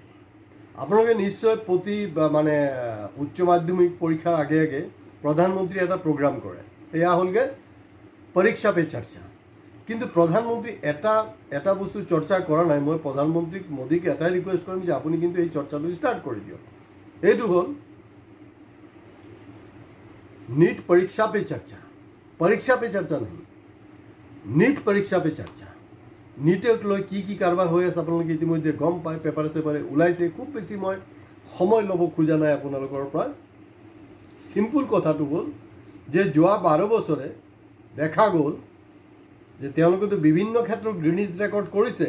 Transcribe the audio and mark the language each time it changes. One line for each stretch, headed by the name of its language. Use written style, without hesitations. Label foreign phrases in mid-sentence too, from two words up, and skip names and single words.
Assamese: আপোনালোকে নিশ্চয় প্ৰতি মানে উচ্চ মাধ্যমিক পৰীক্ষাৰ আগে আগে প্ৰধানমন্ত্ৰী এটা প্ৰগ্ৰাম কৰে। এয়া হ'লগৈ পৰীক্ষা পে চৰ্চা। কিন্তু প্ৰধানমন্ত্ৰী এটা বস্তু চৰ্চা কৰা নাই। মই প্ৰধানমন্ত্ৰী মোদীক এটাই ৰিকুৱেষ্ট কৰিম যে আপুনি কিন্তু এই চৰ্চাটো ষ্টাৰ্ট কৰি দিয়ক। এইটো হ'ল
Hindi: नीट परीक्षा पे चर्चा। परीक्षा पे चर्चा नहीं, नीट परीक्षा पे चर्चा।
Assamese: नीटक লৈ কি কাৰবাৰ হৈ আছে আপোনালোকে ইতিমধ্যে গম পায়, পেপাৰে চেপাৰে ওলাইছে। খুব বেছি মই সময় ল'ব খোজা নাই আপোনালোকৰ পৰা। চিম্পুল কথাটো হ'ল যে যোৱা 12 বছৰে দেখা গ'ল যে তেওঁলোকেতো বিভিন্ন ক্ষেত্ৰত গ্ৰিনিজ ৰেকৰ্ড কৰিছে।